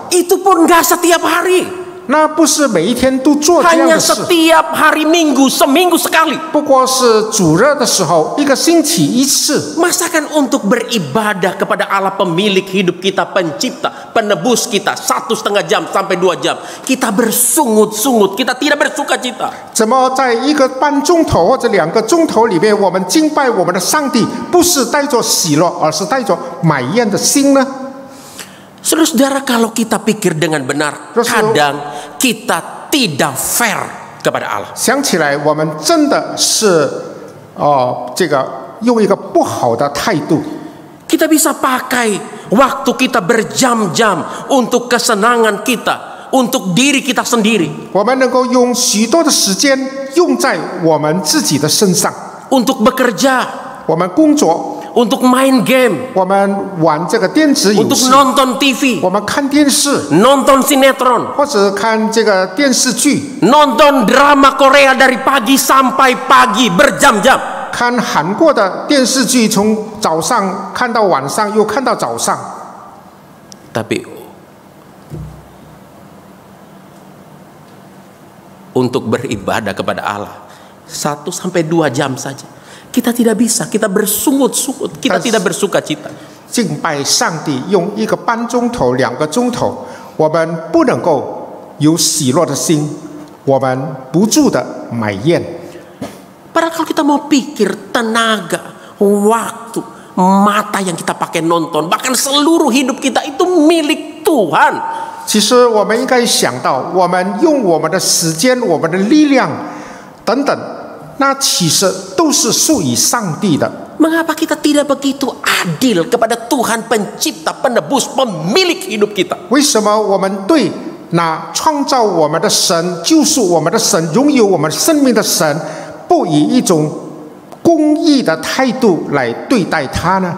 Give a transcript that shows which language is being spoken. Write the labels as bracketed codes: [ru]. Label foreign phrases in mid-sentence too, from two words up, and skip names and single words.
[id] Itu pun gak setiap hari. [zh] 那不是每一天都做这样 [id] Hanya [zh] 的事， [id] setiap hari Minggu, seminggu sekali. [zh] 不过是主日的时候，1个星期1次。 [id] Masakan untuk beribadah kepada Allah pemilik hidup kita, pencipta, penebus kita 1,5 jam sampai 2 jam. Kita bersungut-sungut, kita tidak bersuka cita. [zh] 怎么在1个半钟头或者2个钟头里面，我们敬拜我们的上帝，不是带着喜乐，而是带着埋怨的心呢？ [id] Saudara-saudara, kalau kita pikir dengan benar, kadang kita tidak fair kepada Allah. [zh] 想起来，我们真的是这个用一个不好的态度。 [id] Kita bisa pakai waktu kita berjam-jam untuk kesenangan kita, untuk diri kita sendiri, [zh] 我们能够用许多的时间用在我们自己的身上， [id] untuk bekerja, [zh] 我们工作， [id] untuk main game, [zh] 我们玩这个电子游 [id] untuk [zh] 戏， [id] nonton TV, [zh] 我们看电视， [id] nonton sinetron, [zh] 或者看这个电视剧， [id] nonton drama Korea dari pagi sampai pagi berjam-jam. [zh] 看韩国的电视剧，从早上看到晚上，又看到早上。 [id] Tapi untuk beribadah kepada Allah 1 sampai 2 jam saja kita tidak bisa, kita bersungut-sungut, kita tidak bersuka cita. [zh] 敬拜上帝用1个半钟头、2个钟头，我们不能够有喜乐的心，我们不住的埋怨。 [id] Padahal kalau kita mau pikir tenaga, waktu, mata yang kita pakai nonton, bahkan seluruh hidup kita itu milik Tuhan. [zh] 其实我们应该想到，我们用我们的时间、我们的力量等等，那其实都是属于上帝的。 [id] Mengapa kita tidak begitu adil kepada Tuhan pencipta, penebus, pemilik hidup kita? [zh] 为什么我们对那创造我们的神、救赎我们的神、拥有我们生命的神，不以一种公义的态度来对待他呢？